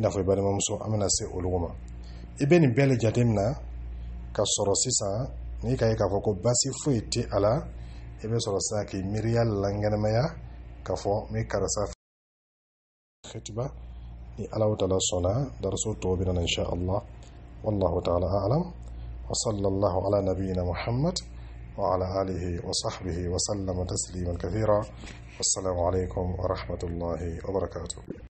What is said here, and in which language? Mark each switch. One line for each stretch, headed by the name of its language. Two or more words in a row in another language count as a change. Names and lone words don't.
Bambara: n'a fɔ i balimamuso an bɛna se olu ma i bɛ nin bɛɛ le jateminɛ ka sɔrɔ sisan n'i ka ye k'a fɔ ko basi foyi tɛ a la i bɛ sɔrɔ sisan k'i miiriya lankɛnɛmaya k'a fɔ n bɛ karisa khitiba ni
Arabic: الله تعالى
Bambara: sɔnna daraso tɔw bɛ na
Arabic: إن شاء الله والله تعالى أعلم وصلى الله على نبينا محمد وعلى آله وصحبه وسلم تسليما كثيرا والسلام عليكم ورحمة الله وبركاته